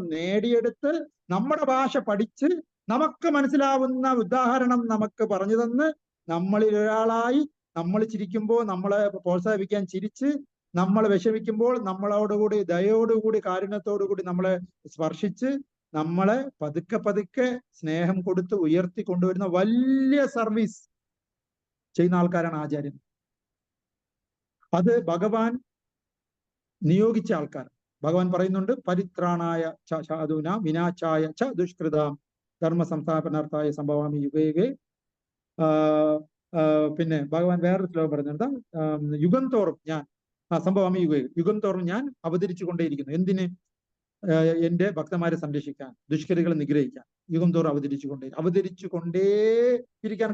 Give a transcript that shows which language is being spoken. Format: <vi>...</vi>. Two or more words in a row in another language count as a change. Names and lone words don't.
<ml>നേടിയെടുത്ത് നമ്മുടെ ഭാഷ പഠിച്ച് നമുക്ക് മനസ്സിലാവുന്ന ഉദാഹരണം നമുക്ക് പറഞ്ഞു തന്ന് നമ്മളിൽ ഒരാളായി, നമ്മൾ ചിരിക്കുമ്പോൾ നമ്മളെ പ്രോത്സാഹിപ്പിക്കാൻ ചിരിച്ച്, നമ്മൾ വിഷമിക്കുമ്പോൾ നമ്മളോടുകൂടി ദയോടുകൂടി കാരുണ്യത്തോടുകൂടി നമ്മളെ സ്പർശിച്ച് നമ്മളെ പതുക്കെ പതുക്കെ സ്നേഹം കൊടുത്ത് ഉയർത്തി കൊണ്ടുവരുന്ന വലിയ സർവീസ് ചെയ്യുന്ന ആൾക്കാരാണ് ആചാര്യൻ. അത് ഭഗവാൻ നിയോഗിച്ച ആൾക്കാർ. ഭഗവാൻ പറയുന്നുണ്ട്,</ml> <sa>പരിത്രാണായ സാധൂന വിനാശായ ച ദുഷ്കൃതാം ധർമ്മ സംസ്ഥാപനാർത്ഥായ സംഭവാമി യുഗേ.</sa> <ml>പിന്നെ ഭഗവാൻ വേറൊരു ശ്ലോകം പറയുന്നുണ്ട്, യുഗം തോറും ഞാൻ സംഭവാമി യുഗം തോറും ഞാൻ അവതരിച്ചു കൊണ്ടേയിരിക്കുന്നു. എന്തിന്? എന്റെ ഭക്തന്മാരെ സംരക്ഷിക്കാൻ, ദുഷ്കരികളെ നിഗ്രഹിക്കാൻ യുഗം തോറും അവതരിച്ചു കൊണ്ടേ ഇരിക്കാൻ.</ml>